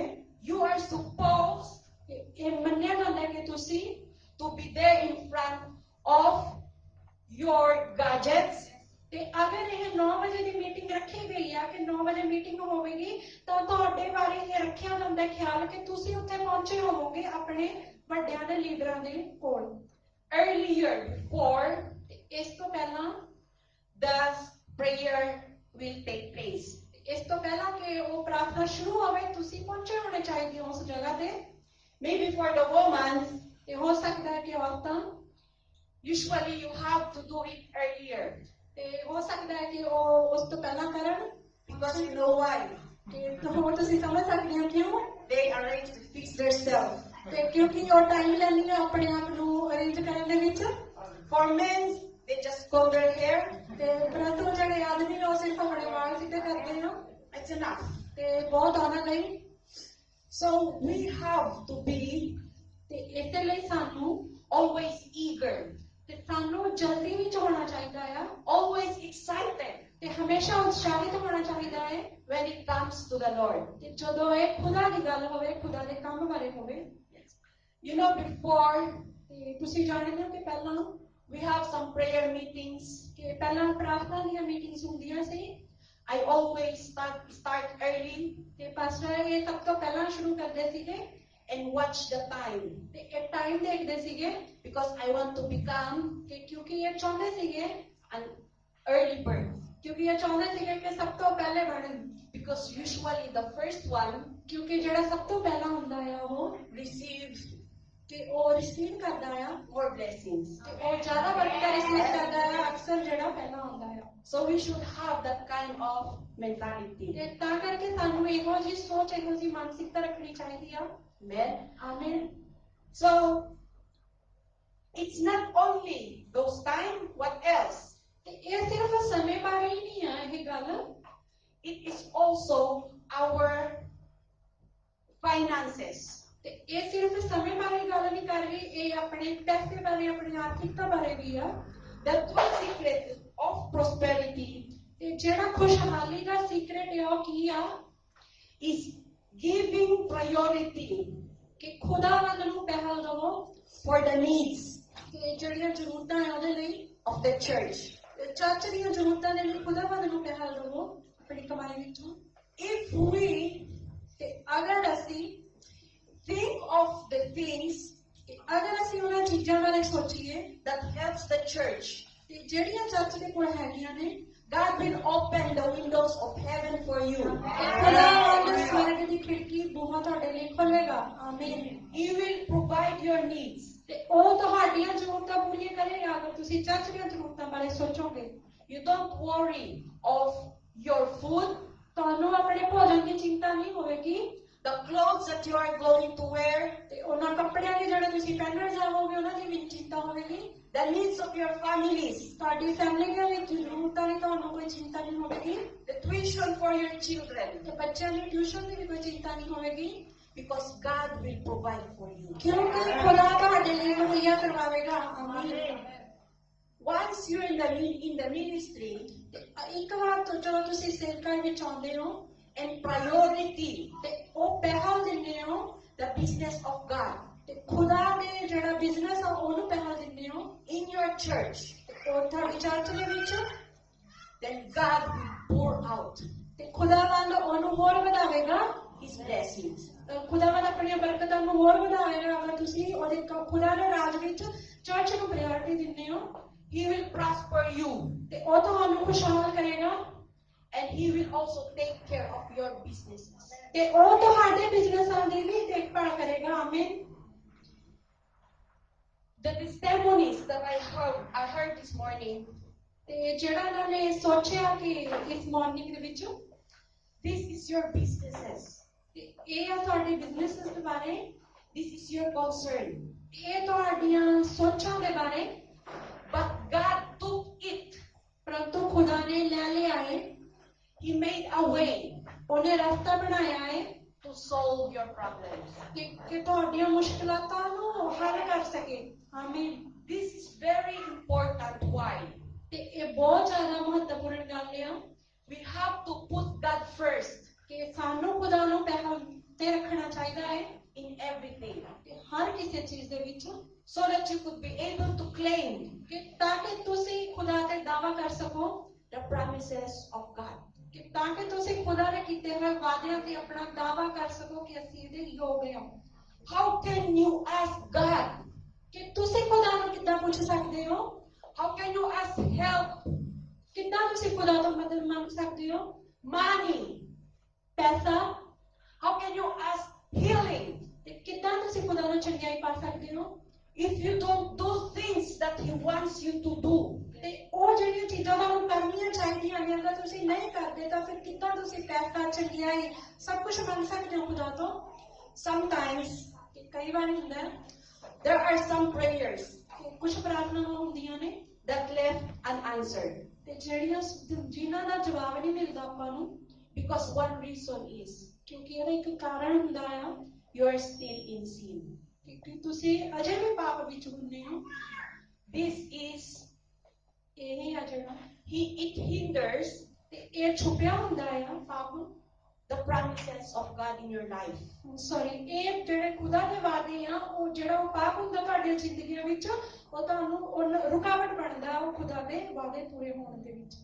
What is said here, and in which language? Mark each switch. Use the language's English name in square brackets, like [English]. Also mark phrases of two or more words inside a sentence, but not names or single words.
[English] you are supposed [Punjabi] ਕਿ ਇਹ ਮੰਨਿਆ ਜਾਂਦਾ ਹੈ ਕਿ ਤੁਸੀਂ [English] to be there in front of your gadgets, [Punjabi] ਤੇ ਅਗਰ ਇਹ 9 ਵਜੇ ਦੀ ਮੀਟਿੰਗ ਰੱਖੀ ਗਈ ਆ ਕਿ 9 ਵਜੇ ਮੀਟਿੰਗ ਹੋਵੇਗੀ, ਤਾਂ ਤੁਹਾਡੇ ਬਾਰੇ ਇਹ ਰੱਖਿਆ ਜਾਂਦਾ ਹੈ ਖਿਆਲ ਕਿ ਤੁਸੀਂ ਉੱਥੇ ਪਹੁੰਚੇ ਹੋਵੋਗੇ ਆਪਣੇ ਵੱਡਿਆਂ ਦੇ ਲੀਡਰਾਂ ਦੇ ਕੋਲ। [English] earlier before [Punjabi] ਤੇ ਇਸ ਤੋਂ ਪਹਿਲਾਂ [English] the prayer will take place. [Punjabi] ਇਸ ਤੋਂ ਪਹਿਲਾਂ ਕਿ ਉਹ ਪ੍ਰਾਰਥਨਾ ਸ਼ੁਰੂ ਹੋਵੇ ਤੁਸੀਂ ਪਹੁੰਚੇ ਹੋਣੇ ਚਾਹੀਦੇ ਹੋ ਉਸ ਜਗ੍ਹਾ ਤੇ। [English] Maybe for the women, [Punjabi] ਤੇ ਹੋ ਸਕਦਾ ਹੈ ਕਿ ਔਰਤਾਂ, [English] usually you have to do it earlier, [Punjabi] ਤੇ ਹੋ ਸਕਦਾ ਹੈ ਕਿ ਉਹ ਉਸ ਤੋਂ ਪਹਿਲਾਂ ਕਰਨ, [English] because you know why? [Punjabi] ਤੇ ਹੋਰ ਤੁਸੀਂ ਸਮਝ ਸਕਦੇ ਹੋ ਕਿਉਂ। [English] They arrange to fix themselves. [Punjabi] ਤੇ ਕਿਉਂਕਿ ਉਹ ਟਾਈਮ ਲੈਂਦੀ ਹੈ ਆਪਣੇ ਆਪ ਨੂੰ ਅਰੇਂਜ ਕਰਨ ਦੇ ਵਿੱਚ। [English] For men, they just comb their hair. [Punjabi] ਤੇ ਪਰੰਤੂ ਜਿਹੜੇ ਆਦਮੀ ਨੇ ਉਹ ਸਿਰਫ ਆਪਣੇ ਵਾਲ ਸਿੱਧੇ ਕਰਦੇ ਆ, [English] That's enough. [Punjabi] ਤੇ ਬਹੁਤ ਉਹਨਾਂ ਲਈ। [English] So we have to be [Punjabi] ਤੇ ਇਸੇ ਲਈ ਸਾਨੂੰ [English] always eager, [Punjabi] ਤੇ ਸਾਨੂੰ ਜਲਦੀ ਵਿੱਚ ਹੋਣਾ ਚਾਹੀਦਾ ਆ, [English] always excited [Punjabi] ਤੇ ਹਮੇਸ਼ਾ ਉਤਸ਼ਾਹਿਤ ਹੋਣਾ ਚਾਹੀਦਾ ਹੈ [English] when it comes to the Lord. [Punjabi] ਤੇ ਜਦੋਂ ਇਹ ਖੁਦਾ ਦੀ ਗੱਲ ਹੋਵੇ, ਖੁਦਾ ਦੇ ਕੰਮ ਬਾਰੇ ਹੋਵੇ। [English] You know, before [Punjabi] ਤੇ ਤੁਸੀਂ ਜਾਣਦੇ ਹੋ ਕਿ ਪਹਿਲਾਂ [English] we have some prayer meetings, [Punjabi] ਕਿ ਪਹਿਲਾਂ ਪ੍ਰਾਰਥਨਾ ਦੀਆਂ ਮੀਟਿੰਗਸ ਹੁੰਦੀਆਂ ਸੀ, [English] I always start early [Punjabi] ਤੇ ਪਾਸਟਰ ਇਹ ਸਭ ਤੋਂ ਪਹਿਲਾਂ ਸ਼ੁਰੂ ਕਰਦੇ ਸੀਗੇ [English] and watch the time, [Punjabi] ਤੇ ਇਹ ਟਾਈਮ ਦੇਖਦੇ ਸੀਗੇ [English] because I want to become [Punjabi] ਕਿ ਕਿਉਂਕਿ ਇਹ ਚਾਹੁੰਦੇ ਸੀਗੇ, [English] an early bird. [Punjabi] ਕਿਉਂਕਿ ਇਹ ਚਾਹੁੰਦੇ ਸੀਗੇ ਕਿ ਸਭ ਤੋਂ ਪਹਿਲੇ ਬਣਨ, [English] Because usually the first one [Punjabi] ਕਿਉਂਕਿ ਜਿਹੜਾ ਸਭ ਤੋਂ ਪਹਿਲਾਂ ਹੁੰਦਾ ਆ ਉਹ [English] receives [Punjabi] ਕਿ ਉਹ ਰਿਸੀਵ ਕਰਦਾ ਆ, [English] more blessings. [Punjabi] ਤੇ ਉਹ ਜ਼ਿਆਦਾ ਬਰਕਤਾਂ ਰਿਸੀਵ ਕਰਦਾ ਆ ਅਕਸਰ ਜਿਹੜਾ ਪਹਿਲਾਂ ਹੁੰਦਾ ਆ। [English] So we should have that kind of mentality. [Punjabi] ਤੇ ਤਾਂ ਕਰਕੇ ਸਾਨੂੰ ਇਹੋ ਜਿਹੀ ਸੋਚ, ਇਹੋ ਜਿਹੀ ਮਾਨਸਿਕਤਾ ਰੱਖਣੀ ਚਾਹੀਦੀ ਆ। [English] Amen. [Punjabi] ਆਮੀਨ। [English] So it's not only those time, what else? [Punjabi] ਤੇ ਇਹ ਸਿਰਫ ਸਮੇਂ ਬਾਰੇ ਹੀ ਨਹੀਂ ਆ ਇਹ ਗੱਲ, [English] It is also our finances. [Punjabi] ਤੇ ਇਹ ਸਿਰਫ ਸਮੇਂ ਬਾਰੇ ਗੱਲ ਨਹੀਂ ਕਰ ਰਹੀ, ਇਹ ਆਪਣੇ ਪੈਸੇ ਬਾਰੇ, ਆਪਣੀ ਆਰਥਿਕਤਾ ਬਾਰੇ ਵੀ ਆ। [English] The true secret of prosperity [Punjabi] ਤੇ ਜਿਹੜਾ ਖੁਸ਼ਹਾਲੀ ਦਾ ਸੀਕ੍ਰੇਟ ਹੈ ਉਹ ਕੀ ਆ [English] is giving priority [Punjabi] ਕਿ ਖੁਦਾ ਵੱਲ ਨੂੰ ਪਹਿਲ ਦਵੋ [English] for the needs [Punjabi] ਤੇ ਜਿਹੜੀਆਂ ਜ਼ਰੂਰਤਾਂ ਹੈ ਉਹਦੇ ਲਈ, [English] of the church. [Punjabi] ਤੇ ਚਰਚ ਦੀਆਂ ਜ਼ਰੂਰਤਾਂ ਦੇ ਲਈ ਖੁਦਾ ਵੱਲ ਨੂੰ ਪਹਿਲ ਦਵੋ ਆਪਣੀ ਕਮਾਈ ਵਿੱਚੋਂ। [English] If we [Punjabi] ਤੇ ਅਗਰ ਅਸੀਂ [English] think of the things [Punjabi] ਅਗਰ ਅਸੀਂ ਉਹਨਾਂ ਚੀਜ਼ਾਂ ਬਾਰੇ ਸੋਚੀਏ [English] that helps the church, [Punjabi] ਤੇ ਜਿਹੜੀਆਂ ਚਰਚ ਦੇ ਕੋਲ ਹੈਗੀਆਂ ਨੇ, [English] God will open the windows of heaven for you. [Punjabi] ਖੁਦਾ ਆਪਣੇ ਸਵਰਗ ਦੀ ਖਿੜਕੀ ਬੂਹਾ ਤੁਹਾਡੇ ਲਈ ਖੋਲੇਗਾ। ਆਮੀਨ। [English] He will provide your needs. [Punjabi] ਤੇ ਉਹ ਤੁਹਾਡੀਆਂ ਜ਼ਰੂਰਤਾਂ ਪੂਰੀਆਂ ਕਰੇਗਾ ਅਗਰ ਤੁਸੀਂ ਚਰਚ ਦੀਆਂ ਜ਼ਰੂਰਤਾਂ ਬਾਰੇ ਸੋਚੋਗੇ। [English] You don't worry of your food, [Punjabi] ਤੁਹਾਨੂੰ ਆਪਣੇ ਭੋਜਨ ਦੀ ਚਿੰਤਾ ਨਹੀਂ ਹੋਵੇਗੀ, [English] the clothes that you are going to wear, [Punjabi] ਤੇ ਉਹਨਾਂ ਕੱਪੜਿਆਂ ਦੀ ਜਿਹੜੇ ਤੁਸੀਂ ਪਹਿਨਣ ਜਾਵੋਗੇ ਉਹਨਾਂ ਦੀ ਵੀ ਚਿੰਤਾ ਹੋਵੇਗੀ। [English] the needs of your families, [Punjabi] ਤੁਹਾਡੀ ਫੈਮਿਲੀ ਦੀਆਂ ਵੀ ਜ਼ਰੂਰਤਾਂ ਦੀ ਤੁਹਾਨੂੰ ਕੋਈ ਚਿੰਤਾ ਨਹੀਂ ਹੋਵੇਗੀ, [English] the tuition for your children, [Punjabi] ਤੇ ਬੱਚਿਆਂ ਦੀ ਟਿਊਸ਼ਨ ਦੀ ਵੀ ਕੋਈ ਚਿੰਤਾ ਨਹੀਂ ਹੋਵੇਗੀ, [English] because God will provide for you. [Punjabi] ਕਿਉਂਕਿ ਖੁਦਾ ਤੁਹਾਡੇ ਲਈ ਮੁਹੱਈਆ ਕਰਵਾਵੇਗਾ। ਆਮੀਨ। [English] Once you're in the ministry [Punjabi] ਤੇ ਇੱਕ ਵਾਰ ਤੋਂ ਜਦੋਂ ਤੁਸੀਂ ਸੇਵਕਾਈ ਵਿੱਚ ਆਉਂਦੇ ਹੋ [English] and priority [Punjabi] ਤੇ ਉਹ ਪਹਿਲ ਦਿੰਦੇ ਹੋ, [English] the business of God [Punjabi] ਤੇ ਖੁਦਾ ਦੇ ਜਿਹੜਾ ਬਿਜ਼ਨਸ ਆ ਉਹਨੂੰ ਪਹਿਲ ਦਿੰਦੇ ਹੋ [English] in your church, [Punjabi] ਉਹ ਤੁਹਾਡੀ ਚਰਚ ਦੇ ਵਿੱਚ, [English] then God will pour out [Punjabi] ਤੇ ਖੁਦਾਵੰਦ ਉਹਨੂੰ ਹੋਰ ਵਧਾਵੇਗਾ, [English] His blessings. [Punjabi] ਖੁਦਾਵੰਦ ਆਪਣੀਆਂ ਬਰਕਤਾਂ ਨੂੰ ਹੋਰ ਵਧਾਵੇਗਾ ਅਗਰ ਤੁਸੀਂ ਉਹਦੇ ਖੁਦਾ ਦੇ ਰਾਜ ਵਿੱਚ ਚਰਚ ਨੂੰ ਪ੍ਰਾਇੋਰਟੀ ਦਿੰਦੇ ਹੋ। [English] He will prosper you, [Punjabi] ਤੇ ਉਹ ਤੁਹਾਨੂੰ ਖੁਸ਼ਹਾਲ ਕਰੇਗਾ [English] and He will also take care of your businesses. [Punjabi] ਤੇ ਉਹ ਤੁਹਾਡੇ ਬਿਜ਼ਨਸਾਂ ਦੀ ਵੀ ਦੇਖਭਾਲ ਕਰੇਗਾ। ਆਮੀਨ। [English] The testimonies that I heard this morning, [Punjabi] ਤੇ ਜਿਹੜਾ ਉਹਨਾਂ ਨੇ ਸੋਚਿਆ ਕਿ ਇਸ ਮਾਰਨਿੰਗ ਦੇ ਵਿੱਚ [English] this is your businesses. [Punjabi] ਤੇ ਇਹ ਆ ਤੁਹਾਡੇ ਬਿਜ਼ਨਸ ਦੇ ਬਾਰੇ, [English] This is your concern. [Punjabi] ਇਹ ਤੁਹਾਡੀਆਂ ਸੋਚਾਂ ਦੇ ਬਾਰੇ, [English] But God took it. [Punjabi] ਪਰੰਤੂ ਖੁਦਾ ਨੇ ਲੈ ਲਿਆ ਹੈ, [English] He made a way [Punjabi] ਉਹਨੇ ਰਸਤਾ ਬਣਾਇਆ ਹੈ [English] to solve your problems. [Punjabi] ਕਿ ਤੁਹਾਡੀਆਂ ਮੁਸ਼ਕਲਾਂ ਨੂੰ ਹੱਲ ਕਰ ਸਕੇ। ਆਮੀਨ। [English] This is very important. Why? [Punjabi] ਤੇ ਇਹ ਬਹੁਤ ਜ਼ਿਆਦਾ ਮਹੱਤਵਪੂਰਨ ਗੱਲ ਆ [English] We have to put God first [Punjabi] ਕਿ ਸਾਨੂੰ ਖੁਦਾ ਨੂੰ ਪਹਿਲ ਤੇ ਰੱਖਣਾ ਚਾਹੀਦਾ ਹੈ [English] in everything, [Punjabi] ਤੇ ਹਰ ਕਿਸੇ ਚੀਜ਼ ਦੇ ਵਿੱਚ, [English] so that you could be able to claim [Punjabi] ਕਿ ਤਾਂ ਕਿ ਤੁਸੀਂ ਖੁਦਾ ਤੇ ਦਾਅਵਾ ਕਰ ਸਕੋ [English] the promises of God. [Punjabi] ਕਿ ਤਾਂ ਕਿ ਤੁਸੀਂ ਖੁਦਾ ਦੇ ਕੀਤੇ ਹੋਏ ਵਾਅਦਿਆਂ ਤੇ ਆਪਣਾ ਦਾਅਵਾ ਕਰ ਸਕੋ ਕਿ ਅਸੀਂ ਇਹਦੇ ਯੋਗ ਹਾਂ। [English] How can you ask God? [Punjabi] ਕਿ ਤੁਸੀਂ ਖੁਦਾ ਨੂੰ ਕਿੱਦਾਂ ਪੁੱਛ ਸਕਦੇ ਹੋ? [English] How can you ask help? [Punjabi] ਕਿੱਦਾਂ ਤੁਸੀਂ ਖੁਦਾ ਤੋਂ ਮਦਦ ਮੰਗ ਸਕਦੇ ਹੋ? [English] Money. [Punjabi] ਪੈਸਾ। [English] How can you ask healing? [Punjabi] ਤੇ ਕਿੱਦਾਂ ਤੁਸੀਂ ਖੁਦਾ ਨੂੰ ਚੰਗਿਆਈ ਪਾ ਸਕਦੇ ਹੋ? [English] If you don't do things that He wants you to do, [Punjabi] ਤੇ ਉਹ ਜਿਹੜੀਆਂ ਚੀਜ਼ਾਂ ਤੁਹਾਨੂੰ ਕਰਨੀਆਂ ਚਾਹੀਦੀਆਂ ਨੇ ਅਗਰ ਤੁਸੀਂ ਨਹੀਂ ਕਰਦੇ ਤਾਂ ਫਿਰ ਕਿੱਦਾਂ ਤੁਸੀਂ ਪੈਸਾ, ਚੰਗਿਆਈ, ਸਭ ਕੁਝ ਮੰਗ ਸਕਦੇ ਹੋ ਖੁਦਾ ਤੋਂ? [English] sometimes [Punjabi] ਕਿ ਕਈ ਵਾਰ ਹੁੰਦਾ ਹੈ [English] there are some prayers [Punjabi] ਕਿ ਕੁਝ ਪ੍ਰਾਰਥਨਾਵਾਂ ਹੁੰਦੀਆਂ ਨੇ [English] that left unanswered [Punjabi] ਤੇ ਜਿਹੜੀਆਂ ਜਿਨ੍ਹਾਂ ਦਾ ਜਵਾਬ ਨਹੀਂ ਮਿਲਦਾ ਆਪਾਂ ਨੂੰ, [English] because one reason is [Punjabi] ਕਿਉਂਕਿ ਇਹਦਾ ਇੱਕ ਕਾਰਨ ਹੁੰਦਾ ਆ [English] you are still in sin. [Punjabi] ਕਿ ਤੁਸੀਂ ਅਜੇ ਵੀ ਪਾਪ ਵਿੱਚ ਹੁੰਦੇ ਹੋ। [English] This is [Punjabi] ਇਹ ਆ ਜਿਹੜਾ [English] it hinders [Punjabi] ਤੇ ਇਹ ਛੁਪਿਆ ਹੁੰਦਾ ਆ ਪਾਪ, [English] the promises of God in your life. [Punjabi] ਸੌਰੀ ਇਹ ਜਿਹੜੇ ਖੁਦਾ ਦੇ ਵਾਅਦੇ ਆ ਉਹ ਜਿਹੜਾ ਉਹ ਪਾਪ ਹੁੰਦਾ ਤੁਹਾਡੀਆਂ ਜ਼ਿੰਦਗੀਆਂ ਵਿੱਚ ਉਹ ਤੁਹਾਨੂੰ ਰੁਕਾਵਟ ਬਣਦਾ ਉਹ ਖੁਦਾ ਦੇ ਵਾਅਦੇ ਪੂਰੇ ਹੋਣ ਦੇ ਵਿੱਚ।